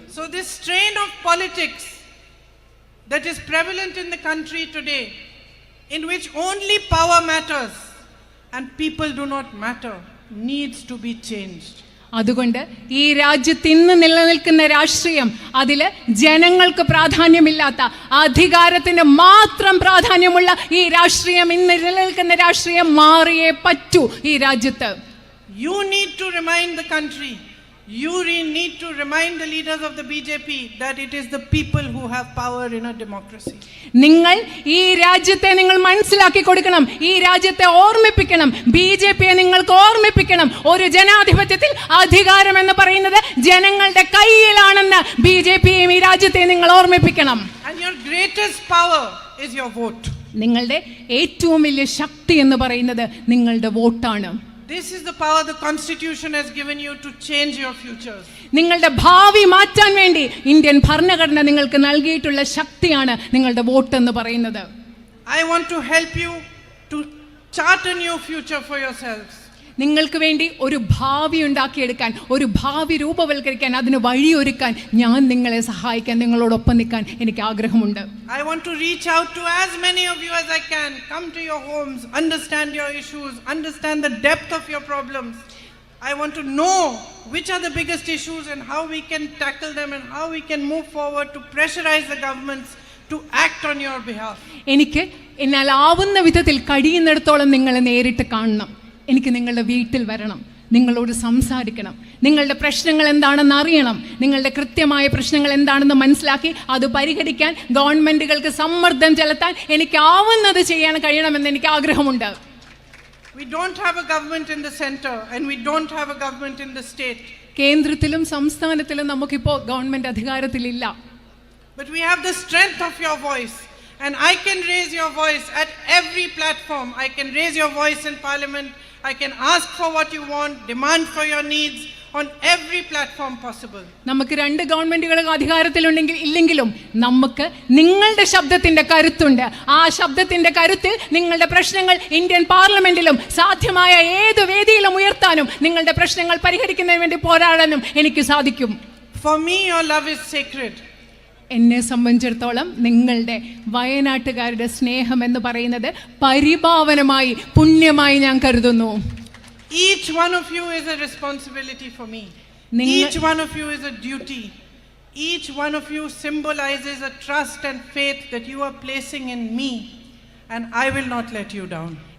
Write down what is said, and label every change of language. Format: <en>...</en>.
<en>So this strain of politics that is prevalent in the country today, in which only power matters and people do not matter, needs to be changed.</en> <ml>അതുകൊണ്ട് ഈ രാജ്യത്ത് ഇന്ന് നിലനിൽക്കുന്ന രാഷ്ട്രീയം, അതില് ജനങ്ങൾക്ക് പ്രാധാന്യമില്ലാത്ത, അധികാരത്തിന് മാത്രം പ്രാധാന്യമുള്ള ഈ രാഷ്ട്രീയം, ഇന്ന് നിലനിൽക്കുന്ന രാഷ്ട്രീയം മാറിയേ പറ്റൂ ഈ രാജ്യത്ത്.</ml> <en>You need to remind the country, you need to remind the leaders of the BJP that it is the people who have power in a democracy.</en> <ml>നിങ്ങൾ ഈ രാജ്യത്തെ നിങ്ങൾ മനസ്സിലാക്കി കൊടുക്കണം, ഈ രാജ്യത്തെ ഓർമ്മിപ്പിക്കണം, ബിജെപിയെ നിങ്ങൾക്ക് ഓർമ്മിപ്പിക്കണം, ഒരു ജനാധിപത്യത്തിൽ അധികാരം എന്ന് പറയുന്നത് ജനങ്ങളുടെ കയ്യിലാണെന്ന് ബിജെപിയെയും ഈ രാജ്യത്തെ നിങ്ങൾ ഓർമ്മിപ്പിക്കണം.</ml> <en>And your greatest power is your vote.</en> <ml>നിങ്ങളുടെ ഏറ്റവും വലിയ ശക്തി എന്ന് പറയുന്നത് നിങ്ങളുടെ വോട്ടാണ്.</ml> <en>This is the power the Constitution has given you to change your futures.</en> <ml>നിങ്ങളുടെ ഭാവി മാറ്റാൻ വേണ്ടി ഇന്ത്യൻ ഭരണഘടന നിങ്ങൾക്ക് നൽകിയിട്ടുള്ള ശക്തിയാണ് നിങ്ങളുടെ വോട്ട് എന്ന് പറയുന്നത്.</ml> <en>I want to help you to chart a new future for yourselves.</en> <ml>നിങ്ങൾക്ക് വേണ്ടി ഒരു ഭാവി ഉണ്ടാക്കിയെടുക്കാൻ, ഒരു ഭാവി രൂപവൽക്കരിക്കാൻ, അതിന് വഴിയൊരുക്കാൻ ഞാൻ നിങ്ങളെ സഹായിക്കാൻ, നിങ്ങളോടൊപ്പം നിൽക്കാൻ എനിക്ക് ആഗ്രഹമുണ്ട്.</ml> <en>I want to reach out to as many of you as I can, come to your homes, understand your issues, understand the depth of your problems. I want to know which are the biggest issues and how we can tackle them and how we can move forward to pressurize the governments to act on your behalf.</en> <ml>എനിക്ക് എന്നാൽ ആവുന്ന വിധത്തിൽ കഴിയുന്നിടത്തോളം നിങ്ങളെ നേരിട്ട് കാണണം. എനിക്ക് നിങ്ങളുടെ വീട്ടിൽ വരണം, നിങ്ങളോട് സംസാരിക്കണം, നിങ്ങളുടെ പ്രശ്നങ്ങൾ എന്താണെന്ന് അറിയണം, നിങ്ങളുടെ കൃത്യമായ പ്രശ്നങ്ങൾ എന്താണെന്ന് മനസ്സിലാക്കി അത് പരിഹരിക്കാൻ ഗവൺമെന്റുകൾക്ക് സമ്മർദ്ദം ചെലുത്താൻ എനിക്ക് ആവുന്നത് ചെയ്യാൻ കഴിയണമെന്ന് എനിക്ക് ആഗ്രഹമുണ്ട്.</ml> <en>We don't have a government in the center and we don't have a government in the state.</en> <ml>കേന്ദ്രത്തിലും സംസ്ഥാനത്തിലും നമുക്കിപ്പോൾ government അധികാരത്തിലില്ല.</ml> <en>But we have the strength of your voice. And I can raise your voice at every platform. I can raise your voice in parliament. I can ask for what you want, demand for your needs on every platform possible.</en> <ml>നമുക്ക് രണ്ട് ഗവൺമെന്റുകൾ അധികാരത്തിലുണ്ടെങ്കിൽ ഇല്ലെങ്കിലും നമുക്ക് നിങ്ങളുടെ ശബ്ദത്തിന്റെ കരുത്തുണ്ട്. ആ ശബ്ദത്തിന്റെ കരുത്തിൽ നിങ്ങളുടെ പ്രശ്നങ്ങൾ ഇന്ത്യൻ പാർലമെന്റിലും സാധ്യമായ ഏത് വേദിയിലും ഉയർത്താനും നിങ്ങളുടെ പ്രശ്നങ്ങൾ പരിഹരിക്കുന്നതിന് വേണ്ടി പോരാടാനും എനിക്ക് സാധിക്കും.</ml> <en>For me your love is sacred.</en> <ml>എന്നെ സംബന്ധിച്ചിടത്തോളം നിങ്ങളുടെ വയനാട്ടുകാരുടെ സ്നേഹം എന്ന് പറയുന്നത് പരിപാവനമായി, പുണ്യമായി ഞാൻ കരുതുന്നു.</ml> <en>Each one of you is a responsibility for me. Each one of you is a duty. Each one of you symbolizes a trust and faith that you are placing in me, and I will not let you down.</en>